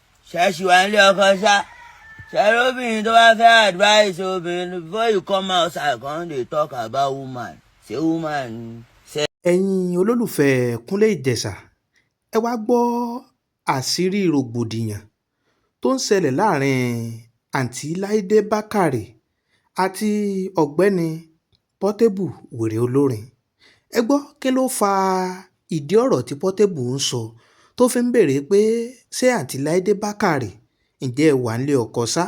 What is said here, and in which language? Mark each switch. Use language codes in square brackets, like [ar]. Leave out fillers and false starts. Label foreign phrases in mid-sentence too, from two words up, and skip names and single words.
[yo] Ṣẹ́ṣì wà nílé ọkọ ṣá. Ṣẹ́rí obìnrin tó bá fẹ́ advice obìnrin [pcm] before you come outside come dey talk about woman. [yo] Ṣé woman ṣe. Ẹ̀yin olólùfẹ́ Kúnlé Ìjẹ̀ṣà, ẹ wá gbọ́ àṣírí rògbòdìyàn tó ń ṣẹlẹ̀ láàrin Àǹtí Láìdé Bákàrè àti ọ̀gbẹ́ni Pọ́tébù wèrè olórin. Ẹ gbọ́ kí ló fa ìdí ọ̀rọ̀ tí Pọ́tébù ń sọ tó fi ń béèrè pé ṣé Àǹtí Láìdé Bákàrè ǹjẹ́ ẹ wà nílé ọkọ ṣá?